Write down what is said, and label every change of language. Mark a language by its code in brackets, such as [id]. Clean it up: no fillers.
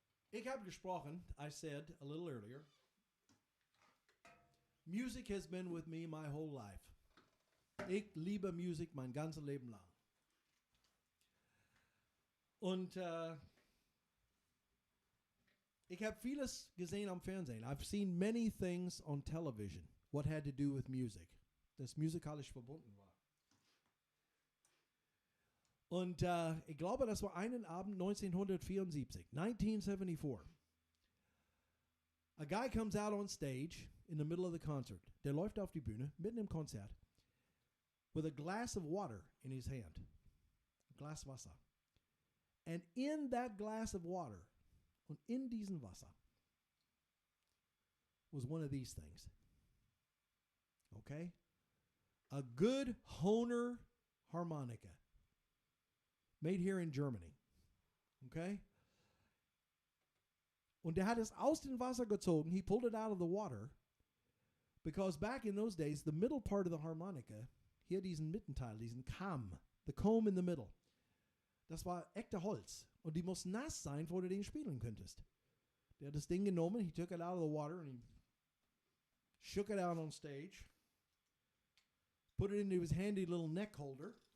[de] Ich habe gesprochen, [en] I said a little earlier, music has been with me my whole life. [de] Ich liebe Musik mein ganzes Leben lang. Und ich habe vieles gesehen am Fernsehen. [en] I've seen many things on television, what had to do with music, [de] das musikalisch verbunden war. Und ich glaube, das war einen Abend 1974, 1974. [en] A guy comes out on stage in the middle of the concert. [de] Der läuft auf die Bühne, mitten im Konzert, [en] with a glass of water in his hand. A glass Wasser. And in that glass of water, [de] und in diesem Wasser, [en] was one of these things. Okay? A good Hohner harmonica. Made here in Germany. Okay? [de] Und der hat es aus dem Wasser gezogen. [en] He pulled it out of the water. Because back in those days, the middle part of the harmonica, [de] hier diesen Mittenteil, diesen Kamm, [en] the comb in the middle, [de] das war echte Holz. Und die muss nass sein, bevor du den spielen könntest. Der hat das Ding genommen, [en] he took it out of the water and he shook it out on stage, put it into his handy little neck holder.